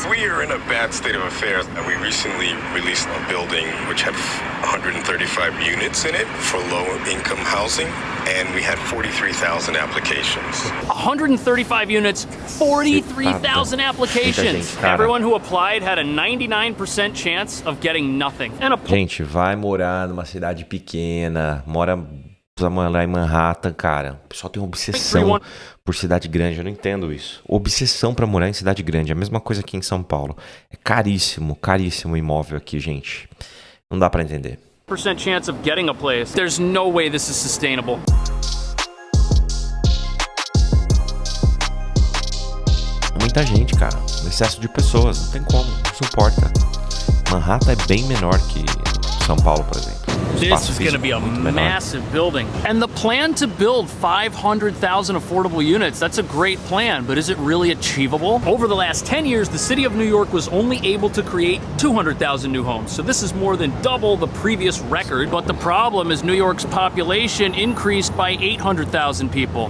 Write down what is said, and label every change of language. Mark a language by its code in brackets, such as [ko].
[en] We are in a bad state of affairs. We recently released a building which had 135 units in it for low-income housing, and we had 43,000 applications. 135 units, 43,000 applications. Everyone who applied had a 99% chance of getting nothing. [pt] Gente, vai morar numa cidade pequena, precisa morar em Manhattan, cara. O pessoal tem uma obsessão por cidade grande, eu não entendo isso. Obsessão pra morar em cidade grande, é a mesma coisa aqui em São Paulo. É caríssimo, caríssimo o imóvel aqui, gente. Não dá pra entender. [en] Percent chance of getting a place. There's no way this is sustainable. [pt] Muita gente, cara. Um excesso de pessoas, não tem como, não suporta. Manhattan é bem menor que São Paulo, por exemplo. [en] This is going to be a massive building. And the plan to build 500,000 affordable units, that's a great plan, but is it really achievable? Over the last 10 years, the city of New York was only able to create 200,000 new homes. So this is more than double the previous record. But the problem is New York's population increased by 800,000 people.